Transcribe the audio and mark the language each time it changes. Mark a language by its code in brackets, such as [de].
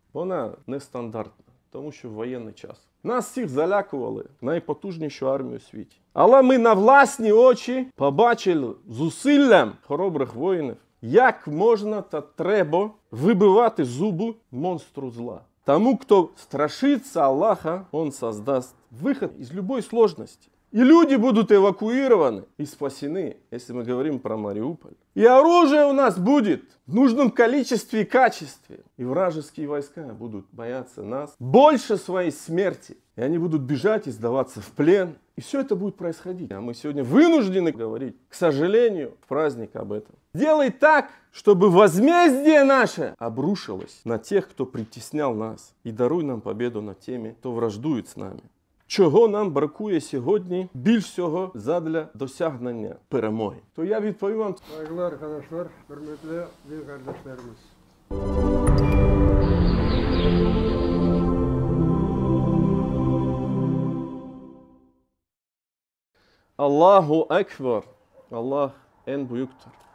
[uk] Вона нестандартна, тому що воєнний час. Нас всіх залякували найпотужнішу армію у світі. Але ми на власні очі побачили зусиллям хоробрих воїнів, як можна та треба вибивати зуби монстру зла. [ru] Тому, кто страшится Аллаха, он создаст выход из любой сложности. И люди будут эвакуированы и спасены, если мы говорим про Мариуполь. И оружие у нас будет в нужном количестве и качестве. И вражеские войска будут бояться нас больше своей смерти. И они будут бежать и сдаваться в плен. И все это будет происходить. А мы сегодня вынуждены говорить, к сожалению, в праздник об этом. Делай так, чтобы возмездие наше обрушилось на тех, кто притеснял нас. И даруй нам победу над теми, кто враждует с нами. [uk] Чого нам бракує сьогодні більш всього задля досягнення перемоги? То я відповім вам. [tr] Saygılar arkadaşlar, hürmetli din kardeşlerimiz. Allahu Ekber. Allah en büyüktür.